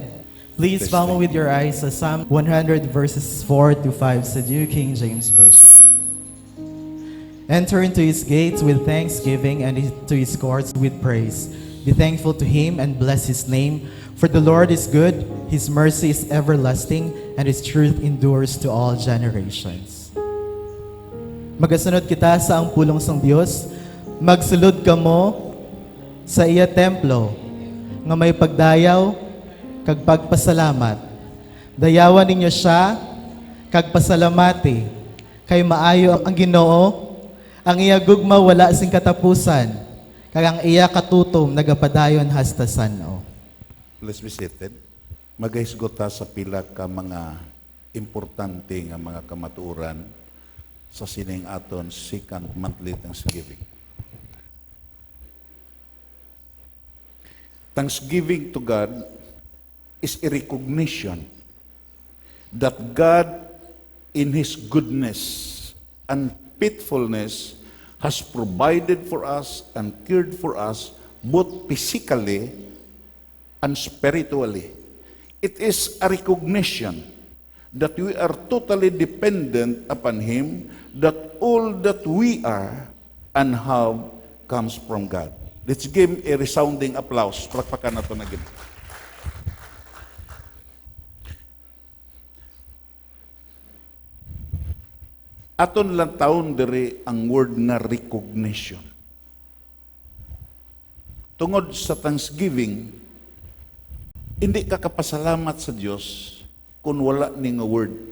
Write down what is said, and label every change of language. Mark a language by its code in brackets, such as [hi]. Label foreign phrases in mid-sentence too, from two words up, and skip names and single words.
[en] Please follow with your eyes sa Psalm 100 verses 4 to 5 sa New King James Version. Enter into his gates with thanksgiving and to his courts with praise. Be thankful to him and bless his name. For the Lord is good, his mercy is everlasting, and his truth endures to all generations. [hil] Magasunod kita sa ang pulong sang Dios. Magsulod kamo sa iya templo nga may pagdayaw kag pagpasalamat. Dayawan ninyo siya kag pasalamati kay maayo ang Ginoo, ang iya gugma wala sing katapusan, kag ang iya katutom nagapadayon hasta san-o. [en] Let's be seated. [hil] Magahisgot ta sa pila ka mga importante nga mga kamatuoran sa sining aton [en] second monthly Thanksgiving. Thanksgiving to God is a recognition that God in His goodness and faithfulness has provided for us and cared for us both physically and spiritually. It is a recognition that we are totally dependent upon Him, that all that we are and have comes from God. Let's give him a resounding applause. [hil] Palakpakan na ito na gid. Aton lang taon diri ang word nga recognition. Tungod sa Thanksgiving, hindi ka kapasalamat sa Dios kung wala ni nga word.